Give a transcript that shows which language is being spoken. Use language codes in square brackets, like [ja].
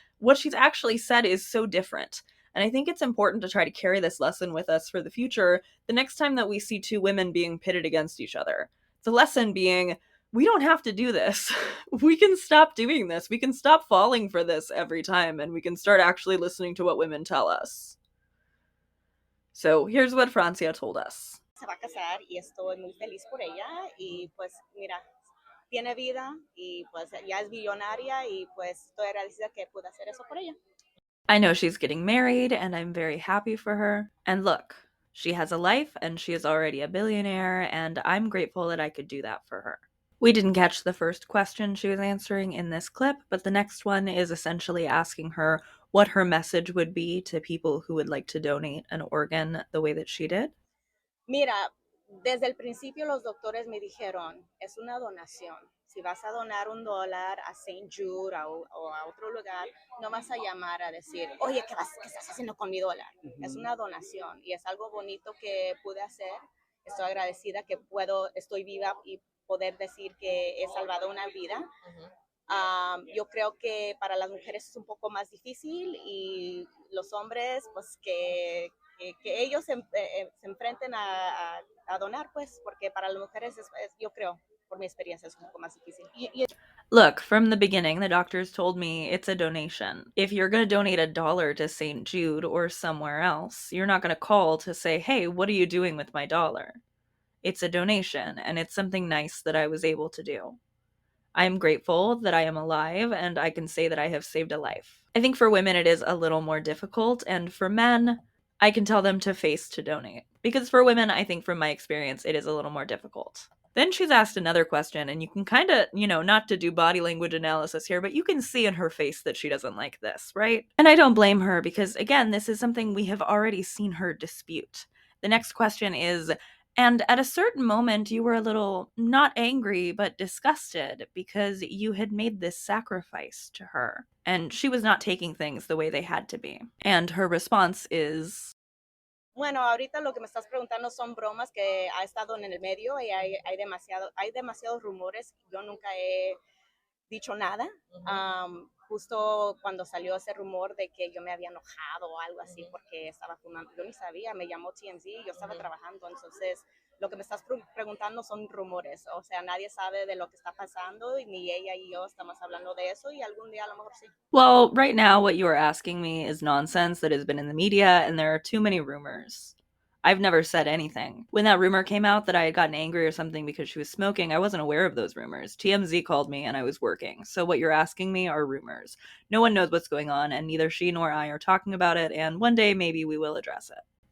[en] What she's actually said is so different. And I think it's important to try to carry this lesson with us for the future the next time that we see two women being pitted against each other. The lesson being, we don't have to do this. We can stop doing this. We can stop falling for this every time, and we can start actually listening to what women tell us. So here's what Francia told us. [es] Se va a casar y estoy muy feliz por ella y pues mira, tiene vida y pues ya es billonaria y pues estoy agradecida que pude hacer eso por ella. [en] I know she's getting married, and I'm very happy for her. And look, she has a life, and she is already a billionaire, and I'm grateful that I could do that for her. We didn't catch the first question she was answering in this clip, but the next one is essentially asking her what her message would be to people who would like to donate an organ the way that she did. [es] Mira, desde el principio los doctores me dijeron, es una donación. Si vas a donar $1 a St. Jude o a otro lugar, no vas a llamar a decir, oye, ¿qué estás haciendo con mi dólar? Es una donación y es algo bonito que pude hacer. Estoy agradecida que estoy viva y poder decir que he salvado una vida. Yo creo que para las mujeres es un poco más difícil y los hombres, pues que ellos se enfrenten a donar, pues, porque para las mujeres yo creo, por mi experiencia, es un poco más difícil. [en] Look, from the beginning, the doctors told me it's a donation. If you're going to donate $1 to St. Jude or somewhere else, you're not going to call to say, hey, what are you doing with my dollar? It's a donation, and it's something nice that I was able to do. I am grateful that I am alive, and I can say that I have saved a life. I think for women it is a little more difficult, and for men, I can tell them to face to donate. Because for women, I think from my experience, it is a little more difficult. Then she's asked another question, and you can kind of, not to do body language analysis here, but you can see in her face that she doesn't like this, right? And I don't blame her because, again, this is something we have already seen her dispute. The next question is, and at a certain moment, you were a little not angry, but disgusted because you had made this sacrifice to her. And she was not taking things the way they had to be. And her response is, [es] bueno, ahorita lo que me estás preguntando son bromas que ha estado en el medio y hay demasiados rumores. Yo nunca he dicho nada. Justo cuando salió ese rumor de que yo me había enojado o algo así porque estaba fumando, yo ni sabía, me llamó TMZ, yo estaba trabajando, entonces lo que me estás preguntando son rumores, o sea, nadie sabe de lo que está pasando y ni ella y yo estamos hablando de eso y algún día a lo mejor sí. [en] well, right now what you are asking me is nonsense that has been in the media, and there are too many rumors. I've never said anything. When that rumor came out that I had gotten angry or something because she was smoking, I wasn't aware of those rumors. TMZ called me and I was working. So what you're asking me are rumors. No one knows what's going on, and neither she nor I are talking about it, and one day maybe we will address it.